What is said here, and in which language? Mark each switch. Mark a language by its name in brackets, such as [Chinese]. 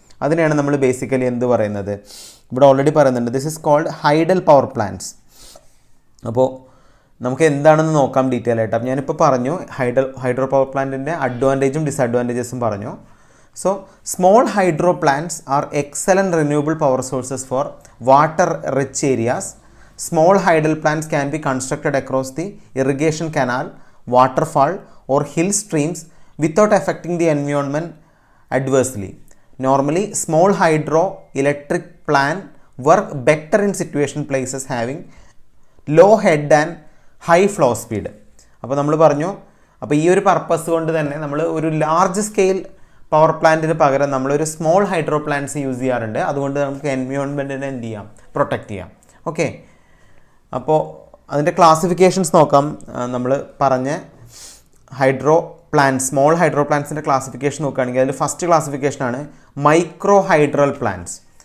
[Malayalam] അതിനെയാണ് നമ്മൾ ബേസിക്കലി എന്ത് പറയുന്നത്, ഇവിടെ ഓൾറെഡി പറയുന്നുണ്ട്, [English] This is called hydel power plants. [Malayalam] അപ്പോൾ നമുക്ക് എന്താണെന്ന് നോക്കാം ഡീറ്റെയിൽ ആയിട്ട്. അപ്പം ഞാനിപ്പോൾ പറഞ്ഞു ഹൈഡ്രോ പവർ പ്ലാന്റിൻ്റെ അഡ്വാൻറ്റേജും ഡിസഡ്വാൻറ്റേജസും പറഞ്ഞു. [English] So small hydro plants are excellent renewable power sources for water rich areas. Small hydel plants can be constructed across the irrigation canal, waterfall or hill streams without affecting the environment adversely. Normally, small hydro electric plant work better in situation places having low head and high flow speed. [Malayalam] അപ്പോൾ നമ്മൾ പറഞ്ഞു, അപ്പോൾ ഈ ഒരു purpose കൊണ്ട് തന്നെ നമ്മൾ ഒരു ലാർജ് സ്കെയിൽ പവർ പ്ലാന്റിന് പകരം നമ്മളൊരു സ്മോൾ ഹൈഡ്രോ പ്ലാന്റ്സ് യൂസ് ചെയ്യാറുണ്ട്. അതുകൊണ്ട് നമുക്ക് എൻവയോൺമെൻറ്റിനെ എന്ത് ചെയ്യാം, പ്രൊട്ടക്റ്റ് ചെയ്യാം. ഓക്കെ, അപ്പോൾ അതിൻ്റെ ക്ലാസിഫിക്കേഷൻസ് നോക്കാം. നമ്മൾ പറഞ്ഞ hydro plants, small hydro പ്ലാന്റ്സിൻ്റെ classification നോക്കുകയാണെങ്കിൽ അതിൽ ഫസ്റ്റ് ക്ലാസിഫിക്കേഷനാണ് മൈക്രോ ഹൈഡ്രൽ പ്ലാന്റ്സ്.